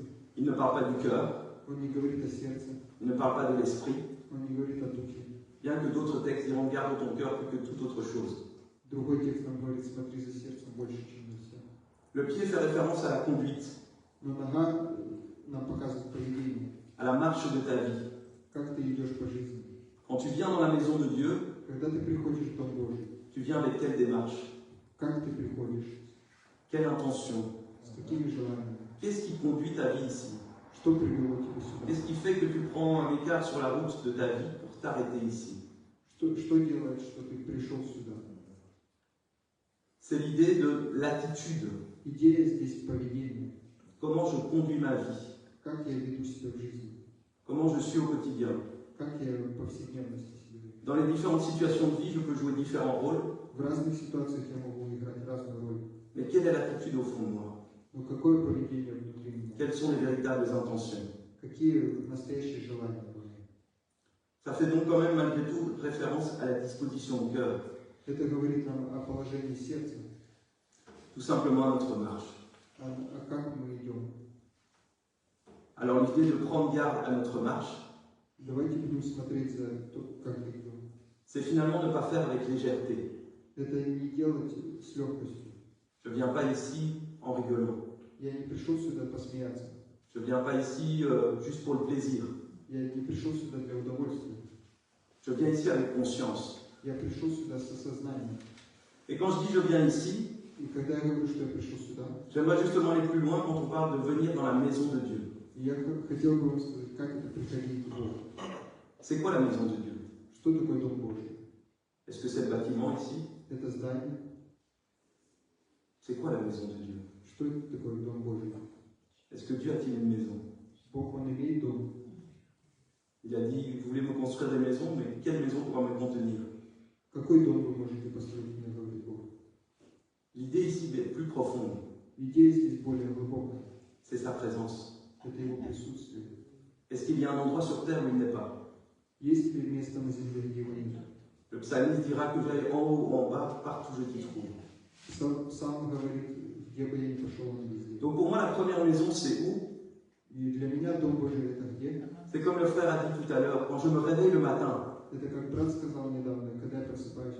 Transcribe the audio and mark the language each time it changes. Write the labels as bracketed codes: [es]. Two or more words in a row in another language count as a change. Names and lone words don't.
[fr] Il ne parle pas du cœur, [ru] Он не говорит о сердце, [fr] il ne parle pas de l'esprit, [ru] он не говорит о духе. [fr] bien que d'autres textes diront garde ton cœur plus que toute autre chose. [ru] Другой текст нам говорит, смотри за сердцем больше, чем за все. [fr] Le pied fait référence à la conduite, [ru] Но нога нам показывает поведение, [fr] à la marche de ta vie. [ru] как ты идешь по жизни. [fr] Quand tu viens dans la maison de Dieu, [ru] Когда ты приходишь в Дом Божий, [fr] tu viens avec quelle démarche? [ru] как ты приходишь, [fr] Quelle intention? [ru] с какими желаниями, [fr] Qu'est-ce qui conduit ta vie ici? [ru] что привело тебя сюда, [fr] Qu'est-ce qui fait que tu prends un écart sur la route de ta vie pour t'arrêter ici? [ru] что делает, что ты пришел сюда. [fr] C'est l'idée de l'attitude. [ru] Идея здесь поведение, [fr] Comment je conduis ma vie? [ru] как я веду себя в жизни, [fr] Comment je suis au quotidien? [ru] как я в повседневности себя веду. [fr] Dans les différentes situations de vie, je peux jouer différents rôles, [ru] В разных ситуациях я могу играть разную роль, [fr] mais quelle est l'attitude au fond de moi? [ru] но какое поведение внутри меня, [fr] Quelles sont les véritables intentions? [ru] какие настоящие желания во мне. [fr] Ça fait donc quand même malgré tout référence à la disposition de cœur, [ru] Это говорит нам о положении сердца, [fr] tout simplement à notre marche. [ru] о как мы идем. [fr] Alors l'idée de prendre garde à notre marche, [ru] Давайте будем смотреть за то, как мы идем. [fr] c'est finalement ne pas faire avec légèreté. [ru] Это не делать с легкостью. [fr] Je ne viens pas ici en rigolant. [ru] Я не пришел сюда посмеяться. [fr] Je ne viens pas ici juste pour le plaisir. [ru] Я не пришел сюда для удовольствия. [fr] Je viens ici avec conscience. [ru] Я пришел сюда с осознанием. [fr] Et quand je dis je viens ici, [ru] И когда я говорю, что я пришел сюда, [fr] j'aimerais justement aller plus loin quand on parle de venir dans la maison de Dieu. [ru] я хотел бы вам сказать, как это приходить к Богу. [fr] C'est quoi la maison de Dieu? [ru] Что такое Дом Божий? [fr] Est-ce que c'est le bâtiment ici? [ru] Это здание. [fr] C'est quoi la maison de Dieu? [ru] Что это такое Дом Божий? [fr] Est-ce que Dieu a-t-il une maison? [ru] Бог, Он имеет дом. [fr] Il a dit, vous voulez me construire des maisons, mais quelle maison pourra me contenir? [ru] Какой дом вы можете построить, мне говорит Бог? [fr] L'idée ici est plus profonde, [ru] Идея здесь более глубокая. [fr] c'est sa présence. [ru] Это Его присутствие. [fr] Est-ce qu'il y a un endroit sur terre où il n'est pas? [ru] Есть ли место на земле, где Его нет? [fr] Le psalmiste dira que j'aille en haut ou en bas, partout je t'y trouve. [ru] Псалм говорит, где бы я ни пошел, Он везде. [fr] Donc pour moi, la première maison, c'est où? [ru] И для меня Дом Божий это где? [fr] C'est comme le frère a dit tout à l'heure, quand je me réveille le matin, [ru] Это как брат сказал недавно, когда я просыпаюсь,